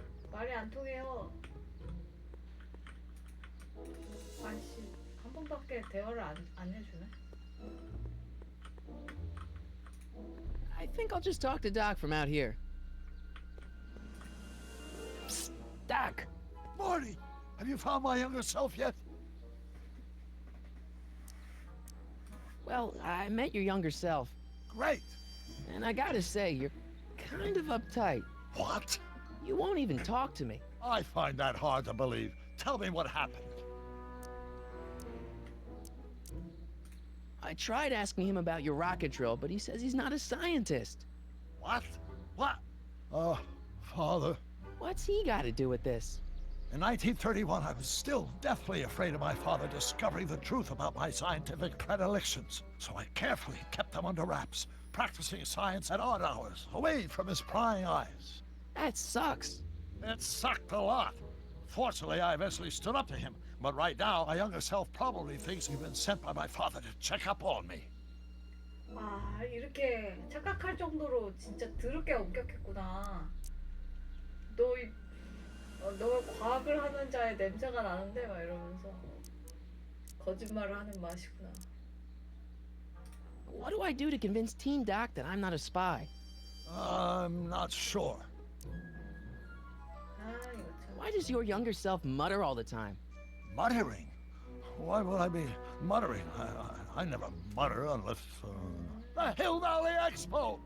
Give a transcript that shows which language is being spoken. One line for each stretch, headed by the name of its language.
Korean: 말이 안 통해요. 아씨, 한 번밖에 대화를 안 해주네.
English: I think I'll just talk to Doc from out here. Psst, Doc! Morty, have you found my younger self yet? Well, I met your younger self. Great. And I gotta say, you're kind of uptight. What? You won't even talk to me. I find that hard to believe. Tell me what happened. I tried asking him about your rocket drill, but he says he's not a scientist. What? What? Father. What's he got to do with this? In 1931, I was still deathly afraid of my father discovering the truth about my scientific predilections, so I carefully kept them under wraps, practicing science at odd hours, away from his prying eyes. That sucks. It sucked a lot. Fortunately, I eventually stood up to him, but right now, my younger self probably thinks he's been sent by my father to check up on me.
Korean: 아, 이렇게 착각할 정도로 진짜 더럽게 엄격했구나. 너 과학을 하는 자의 냄새가 나는데 막 이러면서 거짓말을 하는 맛이구나.
English: What do I do to convince Teen Doc that I'm not a spy? I'm not sure.
Korean: 아, 이거 참.
English: Why does your younger self mutter all the time? Muttering? Why would I be muttering? I never mutter unless... The Hill Valley Expo!